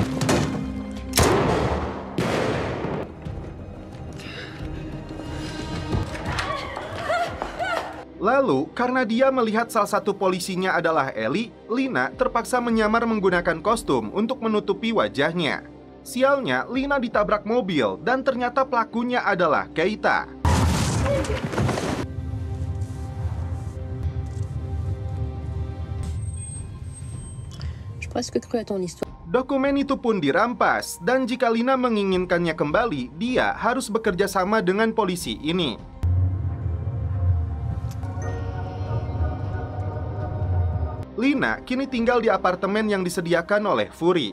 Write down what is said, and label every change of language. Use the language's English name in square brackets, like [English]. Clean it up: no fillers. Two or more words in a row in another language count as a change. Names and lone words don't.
[Indonesian] Lalu, karena dia melihat salah satu polisinya adalah Ellie, Lina terpaksa menyamar menggunakan kostum untuk menutupi wajahnya. Sialnya, Lina ditabrak mobil dan ternyata pelakunya adalah Keita. [French] Je presque cru à ton histoire. [Indonesian] Dokumen itu pun dirampas, dan jika Lina menginginkannya kembali, dia harus bekerja sama dengan polisi ini. Lina kini tinggal di apartemen yang disediakan oleh Fury.